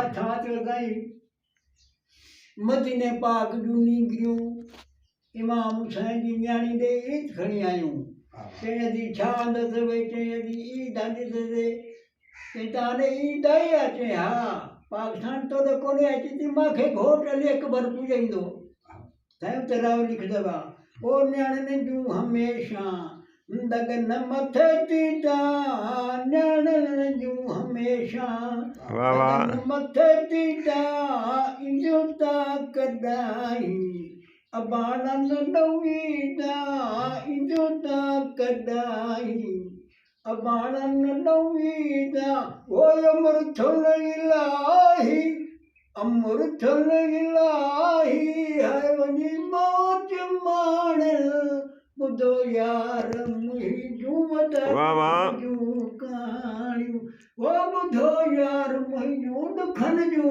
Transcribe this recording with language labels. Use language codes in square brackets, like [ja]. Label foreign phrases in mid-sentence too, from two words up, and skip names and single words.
[sd] छा थियो साईं मदीने पाक जूं नींगरियूं इमाम हुसैन जी न्याणी ॾे ईद खणी आयूं चई दी छा अंदसि भई चई दी ईद अंदसि चई तव्हां ईद आई आहे चई हा पाकिस्तान तोॾे कोन्हे अची थी मूंखे घोट अली अकबर पूॼाईंदो साईं उते राव लिखंदो आहे ओ न्याणियुनि जूं हमेशह दगन मथे तीता न्याणियुनि जूं हमेशह वाह वाह दगन मथे तीता इंजो ता कॾाई अबाणन नवीदा इंजो ता कॾाई अबाणन नवीदा ओ अमृतुल इलाही अमृतुल इलाही है वञी मौज माण ॿुधो यार मुंहिंजूं वॾा वाह वाह जूं कहाणियूं ओ ॿुधो यार मुंहिंजूं ॾुखनि जूं